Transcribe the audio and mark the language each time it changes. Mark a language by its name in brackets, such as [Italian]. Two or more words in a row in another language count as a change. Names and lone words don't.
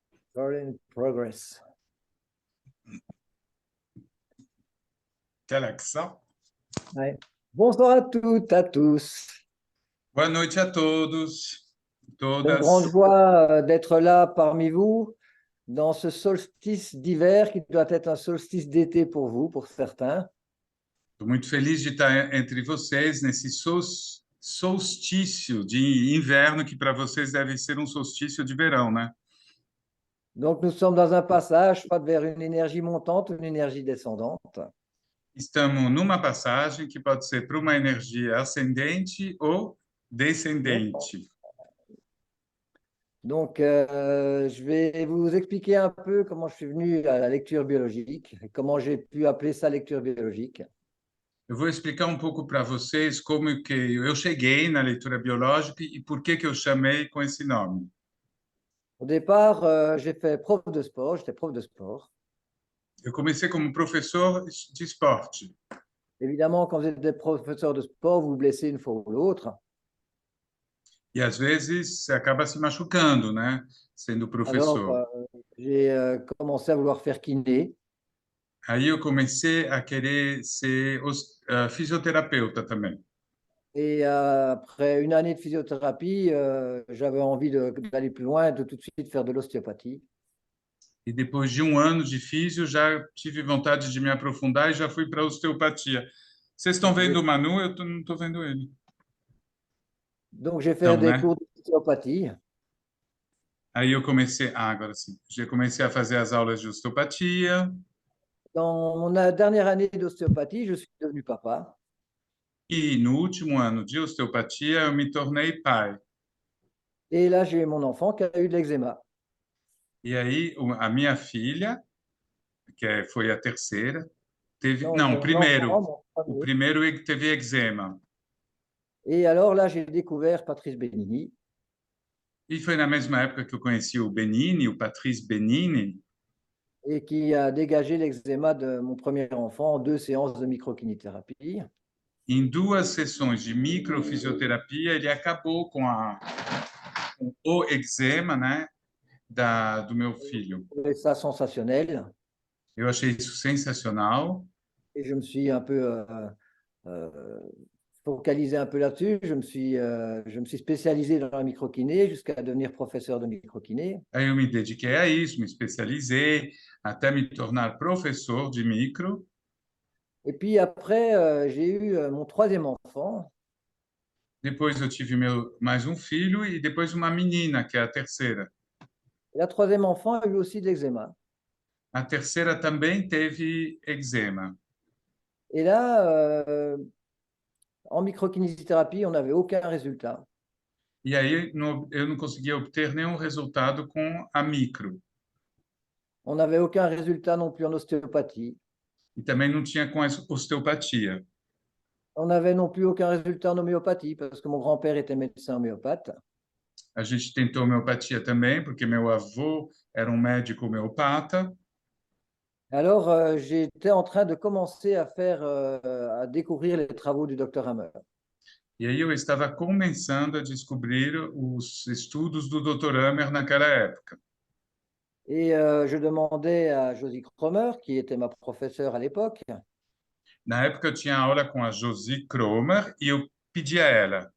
[English] Recording progress. [French] Quel accent! Ouais. Bonsoir à toutes, à tous. [Portuguese] Boa noite a todos, [French] C'est une [Portuguese] todas. [French] grande joie d'être là parmi vous dans ce solstice d'hiver qui doit être un solstice d'été pour vous, pour certains. [Portuguese] Estou muito feliz de estar entre vocês nesse solstício de inverno, que para vocês deve ser um solstício de verão, né? [French] Donc nous sommes dans un passage, soit vers une énergie montante ou une énergie descendante. [Portuguese] Estamos numa passagem que pode ser para uma energia ascendente ou descendente. [French] Donc je vais vous expliquer un peu comment je suis venu à la lecture biologique, et comment j'ai pu appeler ça lecture biologique. [Portuguese] Eu vou explicar um pouco para vocês como que eu cheguei na leitura biológica e por que eu chamei com esse nome. [French] Au départ, j'ai fait prof de sport, j'étais prof de sport. [Portuguese] Eu comecei como professor de esporte. [French] Évidemment, quand vous êtes professeur de sport, vous vous blessez une fois ou l'autre. [Portuguese] E às vezes você acaba se machucando, né? Sendo [French] Alors, [Portuguese] professor. [French] j'ai commencé à vouloir faire kiné. [Portuguese] Aí eu comecei a querer ser fisioterapeuta também. [French] Et après une année de physiothérapie, j'avais envie d'aller plus loin, de tout de suite faire de l'ostéopathie. [Portuguese] E depois de um ano de físio, já tive vontade de me aprofundar e já fui para a osteopatia. Vocês estão vendo o Manu? Não estou vendo ele. [French] Donc, j'ai fait [Portuguese] Então, [French] des [Portuguese] né? [French] cours d'ostéopathie. [Portuguese] Aí eu comecei, agora sim, já comecei a fazer as aulas de osteopatia. [French] Dans mon dernière année d'ostéopathie, je suis devenu papa. [Portuguese] E no último ano de osteopatia, eu me tornei pai. [French] Et là, j'ai eu mon enfant qui a eu de l'eczéma. [Portuguese] E aí a minha filha, foi a terceira, teve, [French] Non, [Portuguese] não, [French] mon enfant, mon [Portuguese] o [French] premier. [Portuguese] primeiro teve eczema. [French] Et alors là, j'ai découvert Patrice Benigni. [Portuguese] E foi na mesma época que eu conheci o Benini, o Patrice Benini, [French] Et qui a dégagé l'eczéma de mon premier enfant en 2 séances de microkinésithérapie. [Portuguese] em 2 sessões de microfisioterapia, ele acabou com o eczema, né, do meu filho. [French] J'ai trouvé ça sensationnel. [Portuguese] Eu achei isso sensacional. [French] Et je me suis un peu focalisé un peu là-dessus. Je me suis spécialisé dans la microkiné jusqu'à devenir professeur de microkiné. [Portuguese] Aí eu me dediquei a isso, me especializei, até me tornar professor de micro. [French] Et puis après, j'ai eu mon troisième enfant. [Portuguese] Depois eu tive mais um filho e depois uma menina, que é a terceira. [French] Et la troisième enfant a eu aussi de l'eczéma. [Portuguese] A terceira também teve eczema. [French] Et là, en microkinésithérapie, on n'avait aucun résultat. [Portuguese] E aí eu não conseguia obter nenhum resultado com a micro. [French] On n'avait aucun résultat non plus en ostéopathie. [Portuguese] E também não tinha com a osteopatia. [French] On n'avait non plus aucun résultat en homéopathie parce que mon grand-père était médecin homéopathe. [Portuguese] A gente tentou homeopatia também, porque meu avô era um médico homeopata. [French] Alors, j'étais en train de commencer à découvrir les travaux du docteur Hammer. [Portuguese] E aí eu estava começando a descobrir os estudos do Dr. Hammer naquela época. [French] Et je demandais à Josie Cromer, qui était ma professeure à l'époque. [Portuguese] Na época eu tinha aula com a Josie Cromer e eu pedi a ela.